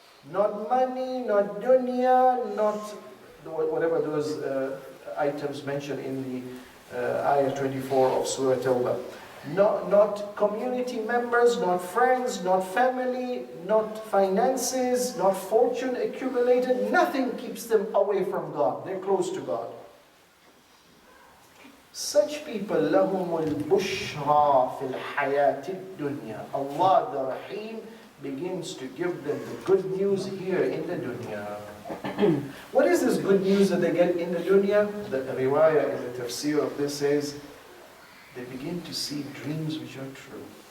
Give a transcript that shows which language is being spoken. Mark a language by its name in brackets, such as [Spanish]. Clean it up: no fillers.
[English] Not money, not dunya, not whatever those items mentioned in the ayah 24 of Surah Tawbah. Not community members, not friends, not family, not finances, not fortune accumulated. Nothing keeps them away from God. They're close to God. Such people, [Arabic] لَهُمُ الْبُشْرَى فِي الْحَيَاةِ الدُّنْيَا. [English] Allah the Rahim begins to give them the good news here in the dunya. What is this good news that they get in the dunya? The riwayah in the tafsir of this says, they begin to see dreams which are true.